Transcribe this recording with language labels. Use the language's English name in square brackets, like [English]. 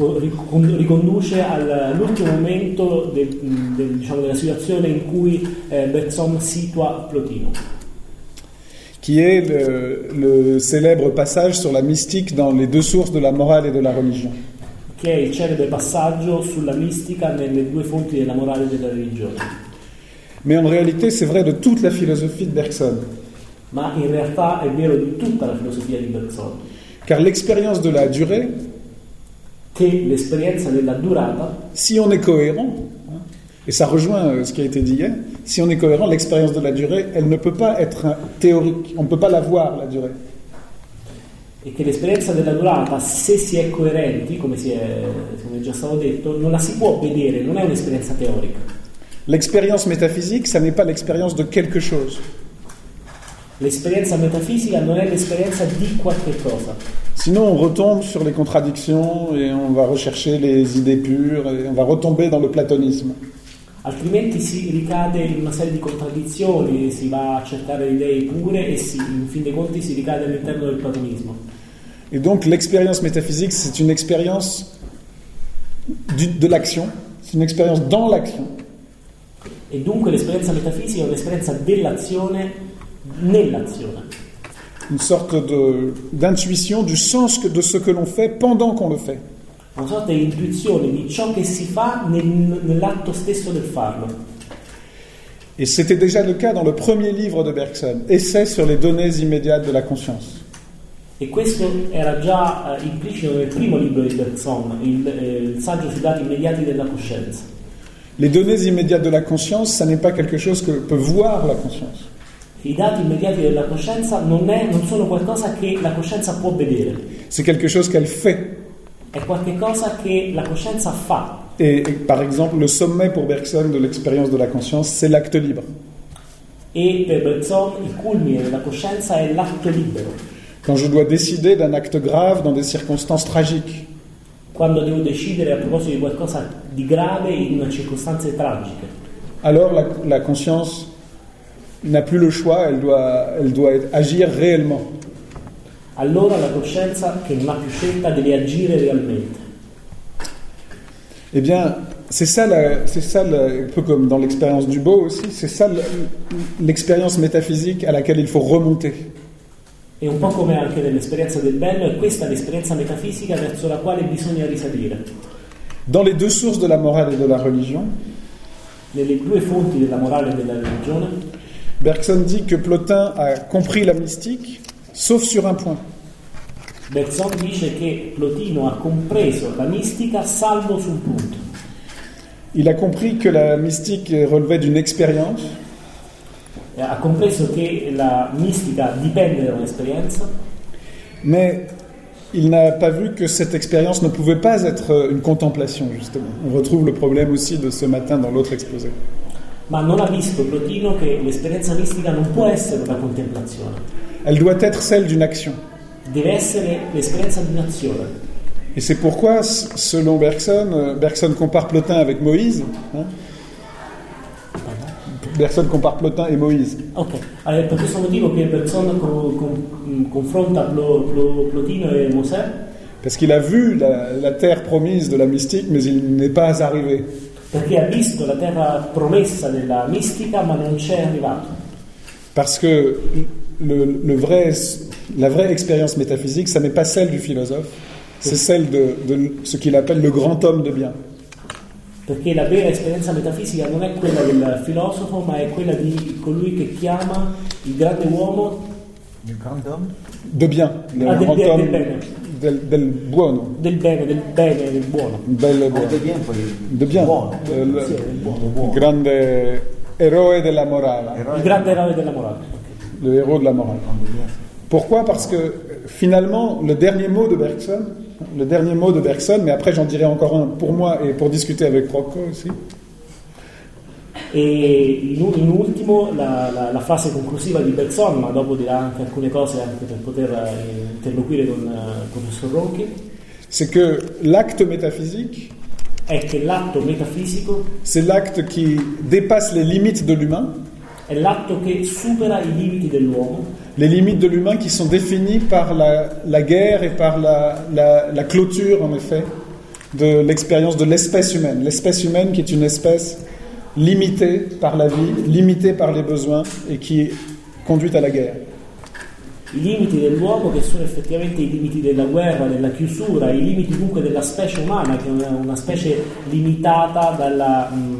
[Italian] Riconduce all'ultimo momento della situazione in cui Bergson situa Plotino. [French] Qui est le célèbre passage sur la mystique dans les deux sources de la morale et de la religion. [Italian] Che è il celebre passaggio sulla mistica nelle due fonti della morale e della religione. [French] Mais en réalité, c'est vrai de toute la philosophie de Bergson. [Italian] Ma in realtà è vero di tutta la filosofia di Bergson. [French] Car l'expérience de la durée. [Italian] Che l'esperienza della durata. [French] Si on est cohérent, et ça rejoint ce qui a été dit hier, si on est cohérent, l'expérience de la durée, elle ne peut pas être théorique, on ne peut pas la voir, la durée. Et que [Italian] l'esperienza della durata, se si è coerenti, come è già stato detto, non la si può vedere, non è un'esperienza teorica. [French] L'expérience métaphysique, ça n'est pas l'expérience de quelque chose. [Italian] L'esperienza metafisica non è l'esperienza di qualche cosa. [French] Sinon on retombe sur les contradictions et on va rechercher les idées pures et on va retomber dans le platonisme. [Italian] Altrimenti si ricade in una serie di contraddizioni, si va a cercare idee pure e si, in fin dei conti si ricade all'interno del platonismo. [French] Et donc l'expérience métaphysique c'est une expérience de l'action, c'est une expérience dans l'action. [Italian] E dunque l'esperienza metafisica è un'esperienza dell'azione nell'azione. [French] Une sorte d'intuition du sens que, de ce que l'on fait pendant qu'on le fait. [Italian] Una sorta di intuizione di ciò che si fa nell'atto stesso del farlo. [French] Et c'était déjà le cas dans le premier livre de Bergson, Essai sur les données immédiates de la conscience. [Italian] E questo era già implicito nel primo libro di Bergson, il saggio sui dati immediati della coscienza. [French] Les données immédiates de la conscience, ça n'est pas quelque chose que peut voir la conscience. [Italian] I dati immediati della coscienza non sono qualcosa che la coscienza può vedere. [French] C'est quelque chose qu'elle fait. [Italian] È qualche cosa che la coscienza fa. [French] Et par exemple, le sommet pour Bergson de l'expérience de la conscience, c'est l'acte libre. [Italian] E per Bergson il culmine della coscienza è l'atto libero. [French] Quand je dois décider d'un acte grave dans des circonstances tragiques. [Italian] Quando devo decidere a proposito di qualcosa di grave in circostanze tragiche. [French] Alors la conscience n'a plus le choix, elle doit agir réellement. [Italian] Allora la coscienza che non ha più scelta deve agire realmente. [French] Eh bien, c'est ça, un peu comme dans l'expérience du beau aussi, c'est ça l'expérience métaphysique à laquelle il faut remonter. [Italian] E un po' come anche nell'esperienza del bello, è questa l'esperienza metafisica verso la quale bisogna risalire. [French] Dans les deux sources de la morale et de la religion. [Italian] Nelle due fonti della morale e della religione. [French] Bergson dit que Plotin a compris la mystique, sauf sur un point. [Italian] Bergson dice che Plotino ha compreso la mistica salvo su un punto. [French] Il a compris que la mystique relevait d'une expérience. [Italian] Ha compreso che la mistica dipende da un'esperienza. [French] Mais il n'a pas vu que cette expérience ne pouvait pas être une contemplation, justement. On retrouve le problème aussi de ce matin dans l'autre exposé. [Italian] Ma non ha visto Plotino che l'esperienza mistica non può essere una contemplazione. [French] Elle doit être celle d'une action. [Italian] Deve essere l'esperienza di un'azione. [French] Et c'est pourquoi, selon Bergson, Bergson compare Plotin avec Moïse. Bergson compare Plotin et Moïse. Ok. [Italian] Allora, per questo motivo che Bergson confronta Plotino e Mosè. [French] Parce qu'il a vu la terre promise de la mystique, mais il n'est pas arrivé. [Italian] Perché ha visto la terra promessa della mistica, ma non c'è arrivato. [French] Parce que la vraie expérience métaphysique, ça n'est pas celle du philosophe, c'est celle de ce qu'il appelle le grand homme de bien. [Italian] Perché la vera esperienza metafisica non è quella del filosofo, ma è quella di colui che chiama il grande uomo. [French] Il grand homme. De bien. Le grand homme. [Italian] del buono. Del bene, del buono. Bello e buono. Del buono. Grande eroe della morale. Il grande eroe della morale. [French] Le héros de la morale. Pourquoi? Parce que finalement, le dernier mot de Bergson, mais après j'en dirai encore un pour moi et pour discuter avec Procco aussi. [Italian] E in ultimo la frase conclusiva di Bergson, ma dopo dirà anche alcune cose anche per poter interloquire con il professor Ronchi. [French] C'est que l'acte métaphysique [Italian] è che l'atto metafisico [French] c'est l'acte qui dépasse les limites de l'humain. [Italian] È l'atto che supera i limiti dell'uomo. [French] Les limites de l'humain qui sont définies par la guerre et par la clôture en effet de l'expérience de l'espèce humaine. L'espèce humaine qui est une espèce limité par la vie, limité par les besoins et qui conduit à la guerre. [Italian] I limiti dell'uomo che sono effettivamente i limiti della guerra, della chiusura, i limiti comunque della specie umana che è una specie limitata dalla